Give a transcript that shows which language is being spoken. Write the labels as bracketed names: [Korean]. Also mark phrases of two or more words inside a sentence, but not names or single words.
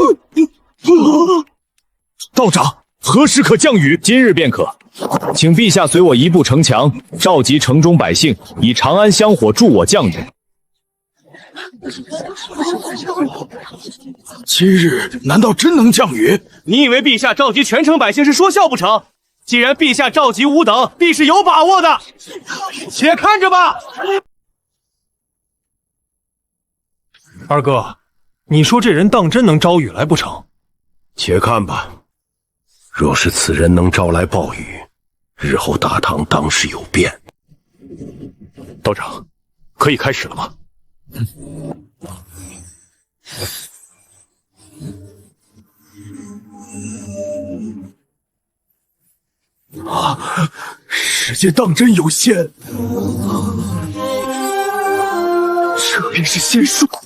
[Chinese] 道長，何時可降雨？今日便可。請陛下隨我移步城牆，召集城中百姓，以長安香火助我降雨。今日難道真能降雨？你以為陛下召集全城百姓是說笑不成？既然陛下召集吾等，必是有把握的。且看着吧。二哥，你說這人當真能招雨來不成？且看吧。若是此人能招來暴雨，日後大唐當是有變。道長，可以開始了嗎？时間當真有限，這便是仙術。